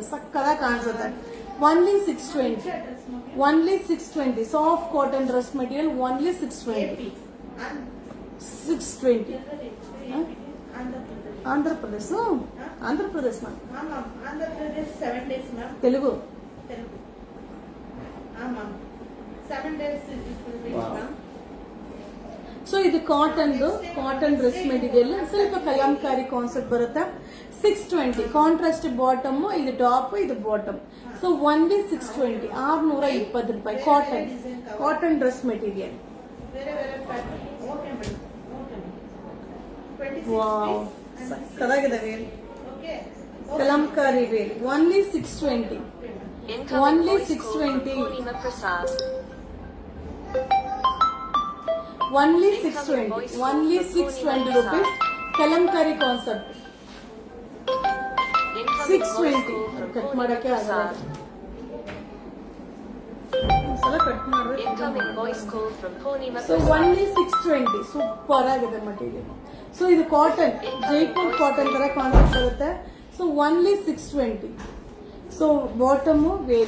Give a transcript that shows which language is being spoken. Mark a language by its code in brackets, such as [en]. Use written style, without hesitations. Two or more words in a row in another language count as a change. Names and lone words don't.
[kn] ಸಕ್ಕದಾಗಿ ಕಾಣಿಸುತ್ತೆ. ಓನ್ಲಿ 620. ಓನ್ಲಿ 620. [en] Soft cotton dress material. Only 620. 620. Andhra Pradesh ma'am. 7 days ma'am. [te] తెలుగు. [en] 7 days. [kn] ಸೊ ಇದು [en] cotton dress material, [kn] ಸ್ವಲ್ಪ ಕಲಂಕಾರಿ ಕಾನ್ಸೆಪ್ಟ್ ಬರುತ್ತೆ. 620 [en] contrast bottom, [kn] ಇದು ಟಾಪ್, ಇದು ಬಾಟಮ್. [en] so only [kn] 620, 620 ರೂಪಾಯಿ. [en] cotton dress material. [kn] ವಾವ್, ಸಕ್ಕತ್ತಾಗಿದೆ ವೇಲ್. ಕಲಂಕಾರಿ ವೇಲ್, ಓನ್ಲಿ 620. [en] Only 620. Only 620. Only 620 rupees. Kalamkari concept. 620. [kn] ಕಟ್ ಮಾಡಕ್ಕೆ ಆಗಲ್ಲ. ಸಲ ಕಟ್ ಮಾಡಬೇಕು. [en] so only [kn] 620. ಸೂಪರ್ ಆಗಿದೆ ಮಟೀರಿಯಲ್. ಸೊ ಇದು ಕಾಟನ್, ಜೈಪುರ್ ಕಾಟನ್ ತರ ಕಾನ್ಸೆಪ್ಟ್ ಬರುತ್ತೆ. [en] So only 620. So bottom veil.